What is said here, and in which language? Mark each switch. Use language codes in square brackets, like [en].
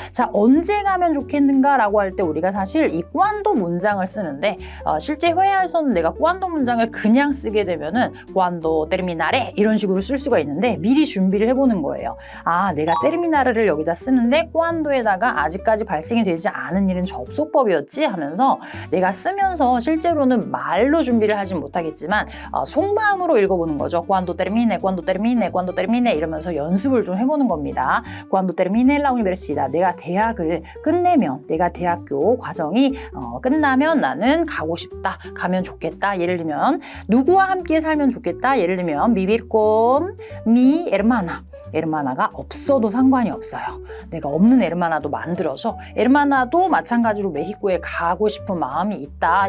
[ko] 자, 언제 가면 좋겠는가라고 할 때 우리가 사실 이 cuando 문장을 쓰는데 실제 회화에서는 내가 cuando 문장을 그냥 쓰게 되면은 [es] cuando terminaré [ko] 이런 식으로 쓸 수가 있는데 미리 준비를 해보는 거예요. 내가 terminar를 여기다 쓰는데 cuando에다가 아직까지 발생이 되지 않은 일은 접속법이었지 하면서 내가 쓰면서 실제로는 말로 준비를 하진 못하겠지만 속마음으로 읽어보는 거죠. [es] Cuando termine, cuando termine, cuando termine [ko] 이러면서 연습을 좀 해보는 겁니다. [es] Cuando termine la universidad [ko] 내가 대학을 끝내면 내가 대학교 과정이 끝나면 나는 가고 싶다. 가면 좋겠다. 예를 들면 누구와 함께 살면 좋겠다. 예를 들면 [es] vivir con mi hermana [ko] 에르마나가 없어도 상관이 없어요. 내가 없는 에르마나도 만들어서 에르마나도 마찬가지로 메히코에 가고 싶은 마음이 있다.